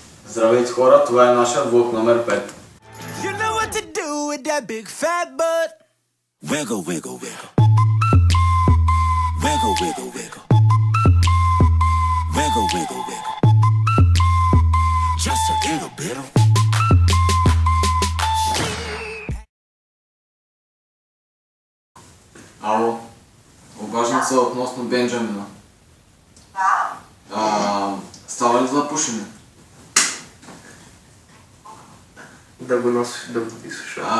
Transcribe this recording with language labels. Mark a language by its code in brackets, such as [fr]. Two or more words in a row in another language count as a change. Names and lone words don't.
[bg] Здравейте хора, това е нашия влог номер 5. [en] You know what to do with that big fat butt. Wiggle, wiggle, wiggle. Wiggle, wiggle, wiggle. Wiggle, wiggle, wiggle. Just a little bit of... [bg] Ало, обаждам се относно Бенджамина. Става ли за пушене? Да го носиш, да го изсуша.